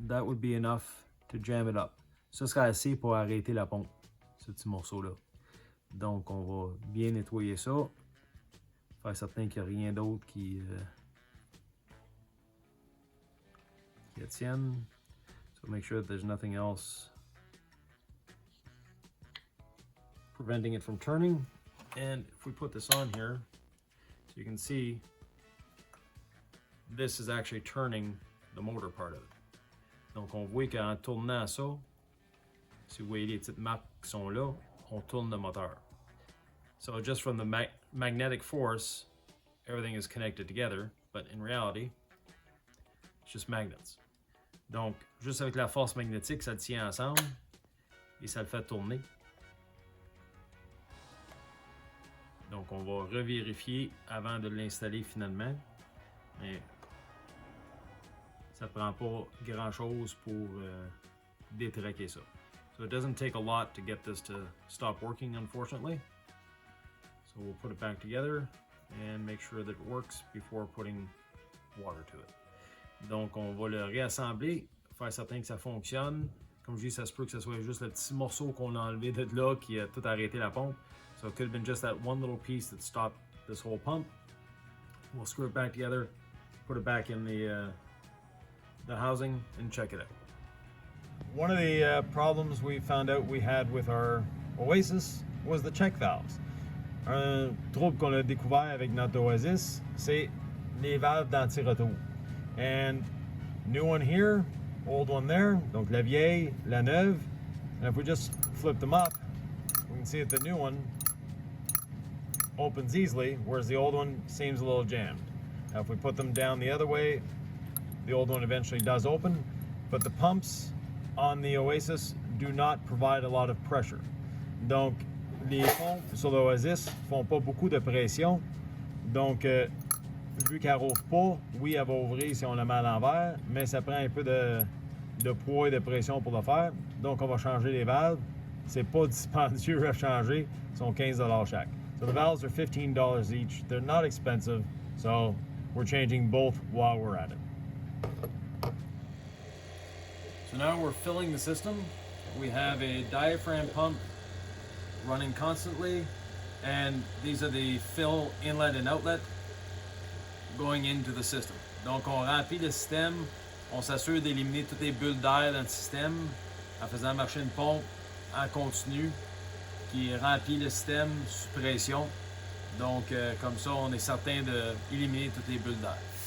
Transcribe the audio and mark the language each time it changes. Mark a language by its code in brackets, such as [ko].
[en] That would be enough to jam it up. [fr] Ça serait assez pour arrêter la pompe, ce petit morceau-là. Donc on va bien nettoyer ça. Faire certain qu'il n'y a rien d'autre qui tienne. [en] So make sure that there's nothing else preventing it from turning. And if we put this on here, so you can see this is actually turning the motor part of it. [fr] Donc on voit qu'en tournant ça, si vous voyez les petites marques qui sont là, on tourne le moteur. [en] So just from the magnetic force, everything is connected together, but in reality, it's just magnets. [fr] Donc, juste avec la force magnétique, ça le tient ensemble et ça le fait tourner. Donc, on va revérifier avant de l'installer finalement, mais ça prend pas grand-chose pour détraquer ça. [en] So it doesn't take a lot to get this to stop working, unfortunately. So we'll put it back together and make sure that it works before putting water to it. [fr] Donc on va le réassembler, faire certain que ça fonctionne. Comme je dis, ça se peut que ce soit juste le petit morceau qu'on a enlevé de là qui a tout arrêté la pompe. [en] So it could have been just that one little piece that stopped this whole pump. We'll screw it back together, put it back in the housing, and check it out. One of the problems we found out we had with our Oasis was the check valves. [fr] Un trouble qu'on a découvert avec notre Oasis, c'est les valves d'anti-retour. [en] And new one here, old one there, [fr] donc la vieille, la neuve. [en] And if we just flip them up, we can see that the new one opens easily, whereas the old one seems a little jammed. Now if we put them down the other way, the old one eventually does open, but the pumps on the Oasis do not provide a lot of pressure. [fr] Donc, les pompes sur l'Oasis font pas beaucoup de pression. Donc, vu qu'elle rouvre pas, oui, elle va ouvrir si on la met à l'envers, mais ça prend un peu de poids et de pression pour le faire. Donc, on va changer les valves. C'est pas dispendieux à changer. Ils sont 15$ chaque. [en] So the valves are $15 each. They're not expensive. So we're changing both while we're at it. So now we're filling the system. We have a diaphragm pump running constantly, and these are the fill inlet and outlet going into the system. [fr] Donc on remplit le système, on s'assure d'éliminer toutes les bulles d'air dans le système en faisant marcher une pompe en continu qui remplit le système sous pression. Donc comme ça on est certain d'éliminer toutes les bulles d'air.